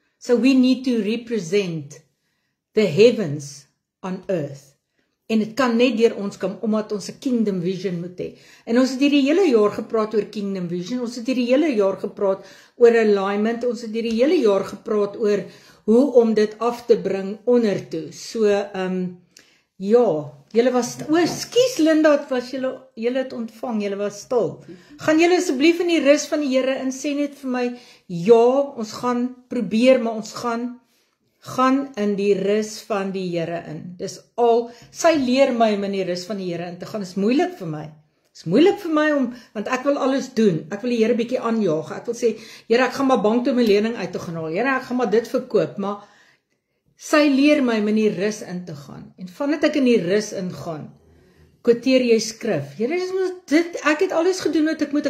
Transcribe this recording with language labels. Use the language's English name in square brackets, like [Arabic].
[English] So we need to represent the heavens on earth. [Afrikaans] En dit kan net deur ons kom, omdat ons 'n kingdom vision moet hê. En ons het hierdie hele jaar gepraat oor kingdom vision, ons het hierdie hele jaar gepraat oor alignment, ons het hierdie hele jaar gepraat oor hoe om dit af te bring ondertoe. So, ja, julle was, skus Linda, was julle het ontvang, julle was stil. Gaan julle asseblief in die rus van die Here in, sê net vir my, ja, ons gaan probeer, maar ons gaan in die rus van die Here in. Dis al, sy leer my om in die rus van die Here in te gaan, is moeilik vir my. Is moeilik vir my want ek wil alles doen. Ek wil die Here bietjie aanjaag. Ek wil sê, Here, ek gaan maar bank toe my lening uit te gaan haal. Here, ek gaan maar dit verkoop, maar sy leer my om in die rus in te gaan. En vandat ek in die rus ingaan, quoteer jy skrif. Here, ek het alles gedoen wat ek moet.